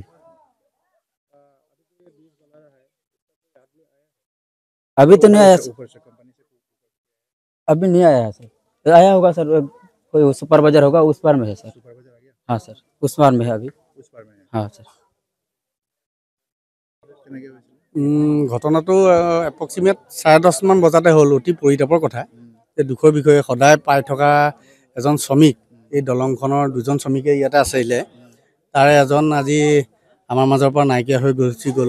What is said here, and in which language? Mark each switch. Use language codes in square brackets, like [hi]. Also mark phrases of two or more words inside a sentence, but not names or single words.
[hi] अभी तो ये बीज बना रहा है, इसका कोई आदमी आया है? अभी तो नहीं आया सर, ऊपर से कंपनी से अभी नहीं आया है सर, आया होगा सर, कोई सुपरवाइजर होगा, उस पार में है सर। सुपरवाइजर आ गया? हाँ सर, उस पार में है अभी। उस पार में है। हाँ सर। [as] কেনেকৈ হৈছিল? ঘটনাটো এপ্ৰক্সিমেট 10:30মান বজাতে হ'ল। অতি পৰিতাপৰ কথা। এই দুখৰ বিষয়ে সদায় পাই থকা এজন শ্ৰমিক, এই দলংখনৰ দুজন শ্ৰমিকে ইয়াতে আছিলে, তাৰে এজন আজি আমাৰ মাজৰ পৰা নাইকিয়া হৈ গুচি গ'ল।